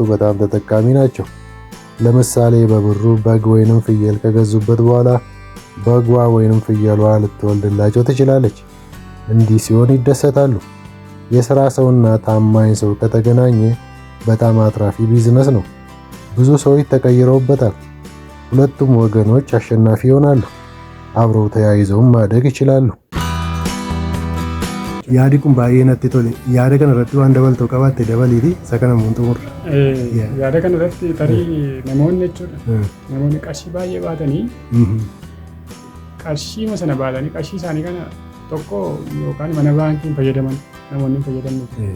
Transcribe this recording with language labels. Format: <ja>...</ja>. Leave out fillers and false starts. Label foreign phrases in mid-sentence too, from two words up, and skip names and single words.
<am>በጣም ተጠቃሚ ናቸው። ለምሳሌ በብሩ በግ ወይንም ፍየል ከገዙበት በኋላ በጓ ወይንም ፍየሏ ልትወልድላቸው ትችላለች። እንዲህ ሲሆን ይደሰታሉ። የሥራ ሰውና ታማኝ ሰው ከተገናኘ በጣም አትራፊ ቢዝነስ ነው። ብዙ ሰዎች ተቀይረውበታል። ሁለቱም ወገኖች አሸናፊ ይሆናሉ። አብረው ተያይዘውም ማደግ ይችላሉ።</am> <om>Yaadi kun baay'ee natti tole. Yaada kana irratti waan dabaltoo qabaatte dabaliiti isa kana mun xumurra. Yaada kana irratti tarii namoonni jechuudha. Namoonni qarshii baay'ee baatanii qarshiima sana baatanii qarshii isaanii kana tokko yookaan mana baankiin fayyadaman namoonni fayyadamu.</om>